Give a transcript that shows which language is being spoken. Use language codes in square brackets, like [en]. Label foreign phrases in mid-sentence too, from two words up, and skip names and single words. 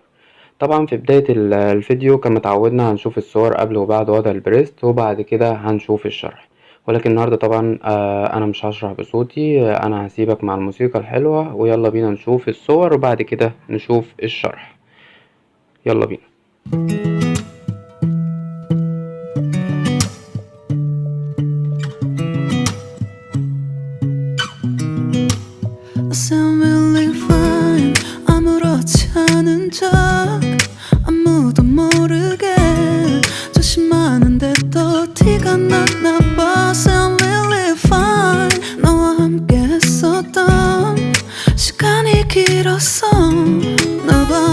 [ar] طبعا في بداية الفيديو كما تعودنا هنشوف الصور قبل وبعد وضع البريست، وبعد كده هنشوف الشرح. ولكن النهارده طبعا انا مش هشرح بصوتي، انا هسيبك مع الموسيقى الحلوة، ويلا بينا نشوف الصور وبعد كده نشوف الشرح. يلا بينا. [ko] 아무도 모르게 조심하는데 또 티가 났나 봐. [en] Sound really fine. [ko] 너와 함께 했었던 시간이 길었어. 나봐.